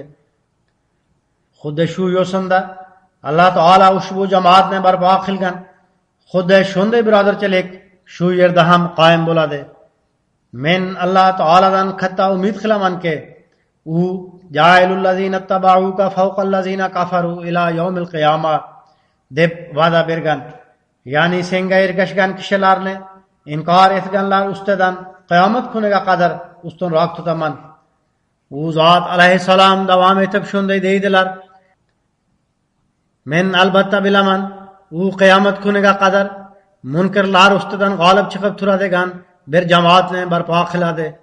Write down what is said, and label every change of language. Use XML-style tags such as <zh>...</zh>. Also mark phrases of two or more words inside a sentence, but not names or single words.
<uz>Xuddi shu yo'sinda Alloh taolo ushbu jamoatni barpo qilgan. Xuddi shunday birodarchilik shu yerda ham qoyim bo'ladi. Men Alloh taoladan katta umid qilamanki, u</uz> <ar>وجاعل الذين اتبعوك فوق الذين كفروا إلى يوم القيامة</ar> <uz>deb va'da bergan. Ya'ni senga ergashgan kishilarni inkor etganlar ustidan qiyomat kuniga qadar ustunroq tutaman. U zot alayhissalom davom etib shunday deydilar: men albatta bilaman, u qiyomat kuniga qadar munkirlar ustidan g'olib chiqib turadigan bir jamoatni barpo qiladi.</uz>